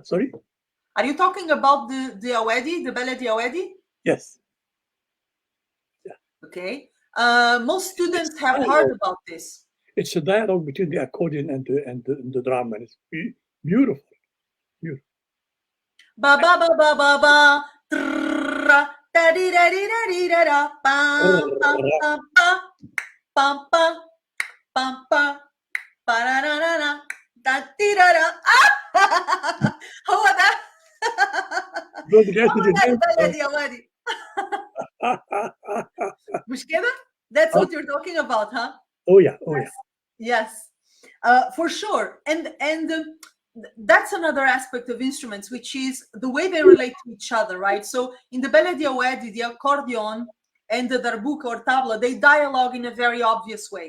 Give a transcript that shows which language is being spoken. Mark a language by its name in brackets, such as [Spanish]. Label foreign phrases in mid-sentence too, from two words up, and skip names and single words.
[English] Sorry? Are you talking about the Awadi, the Baladi Awadi? Yes. Yeah. Okay. Most students have heard about this. It's a dialogue between the accordion and the drum, and it's beautiful. Beautiful. Ba ba ba ba ba ba. Da di da di da di da da. Pam pam pam pam pam pam pam pam. Ba da da da da. Da di da da. How about that? [Arabic] مش كده? [English] That's what you're talking about, huh? Oh yeah, oh yeah. Yes, for sure. And that's another aspect of instruments, which is the way they relate to each other, right? So in the Baladi Awadi, the accordion and the darbuka or tabla, they dialogue in a very obvious way.